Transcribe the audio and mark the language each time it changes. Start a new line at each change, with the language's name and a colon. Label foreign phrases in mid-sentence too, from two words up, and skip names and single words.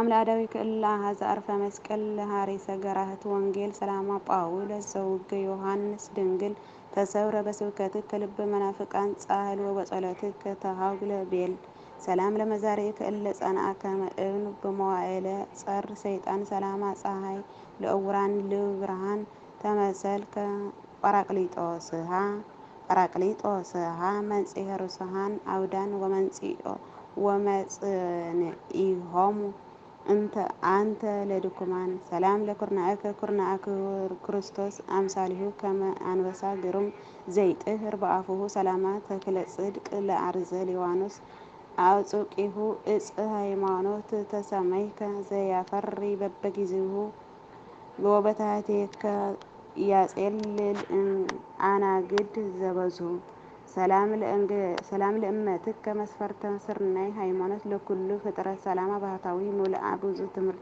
Geez: ለአዳዊከ እለ አኀዘ አርፈ መስቀል ለሃሪሰ ገራህት ወንጌል ሰላማ ጳውሎስ ዘውገ ዮሐንስ ድንግል ተሰብረ በስብከትከ ልበ መናፍቃን ጻህል ወበጸሎትከ ተሃጉለ ቤል ሰላም ለመዛሪከ እለ ጸንዐ ከመ እብን በመዋዕለ ጸር ሰይጣን ሰላማ ፀሐይ ለእውራን ልብርሃን ተመሰልከ ጰራቅሊጦስሃ መንጽሔ ርሱሃን አውዳን ወመጽንዒሆሙ አንተ ለድኩማን ሰላም ለኩርናዕከ ኩርናዐ ክርስቶስ አምሳሊሁ ከመ አንበሳ ግሩም ዘይጥህር በአፉሁ ሰላማ ተክለ ጽድቅ ለአርዘ ሊባኖስ አውጽቂሁ እፀ ሃይማኖት ተሰመይከ ዘያፈሪ በበጊዜሁ ወበታሕቲከ ያጼልል አናግድ ዘበዝሁ ሰላም ለእመትከ መስፈርተ ስርናይ ሃይማኖት ለኩሉ ፍጥረት ሰላማ ባህታዊ ሙልአ ብዙሕ ትምህርት